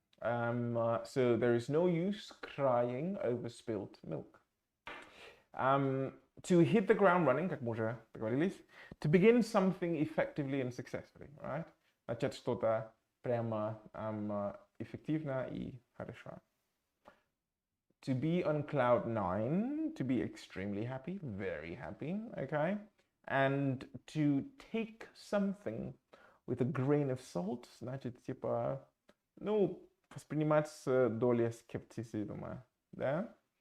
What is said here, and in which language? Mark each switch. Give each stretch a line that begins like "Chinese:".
English: So there is no use crying over spilled milk. To hit the ground running,
Russian: как мы уже договорились,
English: to begin something effectively and successfully, right?
Russian: Начать что-то прямо эффективно и хорошо.
English: To be on cloud nine, to be extremely happy, very happy, okay? And to take something with a grain of salt,
Russian: значит, типа, ну, воспринимать с долей скептицизма, да?